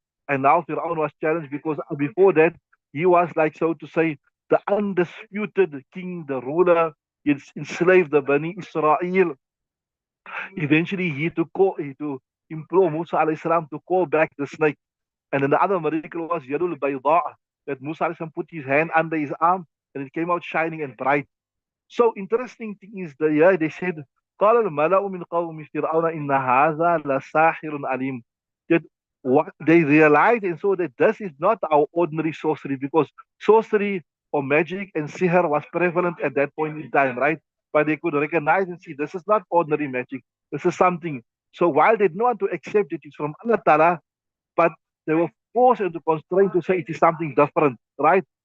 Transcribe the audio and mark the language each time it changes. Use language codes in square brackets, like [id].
[en] And now Fir'aun was challenged because before that, he was like, so to say, the undisputed king, the ruler. He enslaved the Bani Israel. Eventually, he to implore Musa alayhi salam to call back the snake. And then the other miracle was Yadul Bayda, that Musa alayhi salam put his hand under his arm and it came out shining and bright. So interesting thing is that yeah, they said, [ar] قال الملأ من قوم فرعون إن هذا لساحر عليم. [en] That what they realized and saw that this is not our ordinary sorcery, because sorcery or magic and sihr was prevalent at that point in time, right? But they could recognize and see this is not ordinary magic. This is something. So while they didn't want to accept it is from Allah Ta'ala, but they were forced into constraint to say it is something different, right?